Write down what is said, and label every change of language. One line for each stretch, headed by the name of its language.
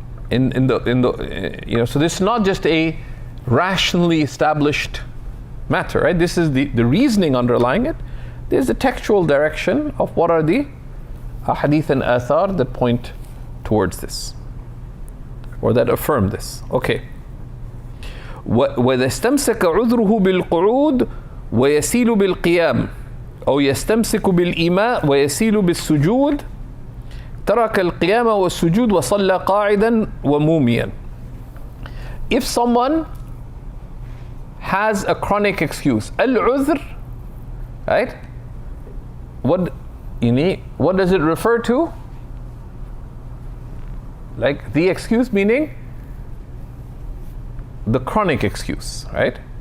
English: So this is not just a rationally established matter, right? This is the reasoning underlying it. There's the textual direction of what are the hadith and athar that point towards this, or that affirm this. Okay.
Arabic: وإذا استمسك عذره بالقعود ويسيل بالقيام أو يستمسك بالإيماء ويسيل بالسجود ترك القيام والسجود وصلى قاعدا وموميا.
English: If someone has a chronic excuse, al-udhr, right? What does it refer to? Like the excuse, meaning the chronic excuse, right?